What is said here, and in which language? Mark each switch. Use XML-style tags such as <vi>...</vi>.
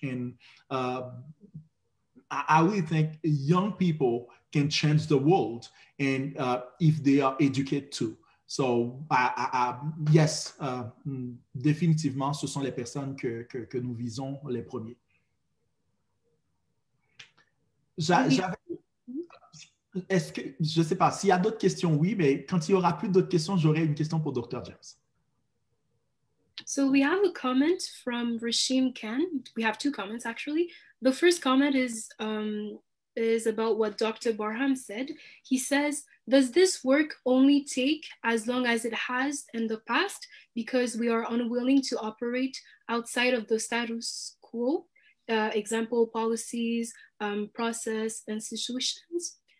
<en>And I really think young people can change the world, and if they are educated too. So, yes,</en> <fr>définitivement, ce sont les personnes que nous visons les premiers. Est-ce que, je ne sais pas, s'il y a d'autres questions, oui, mais quand il n'y aura plus d'autres questions, j'aurai une question pour Dr. James.</fr> <en>So we have a comment from Rashim Khan. We have two comments, actually. The first comment is about what Dr. Barham said. He says, does this work only take as long as it has in the past because we are unwilling to operate outside of the status quo, example, policies, process, institutions?</en>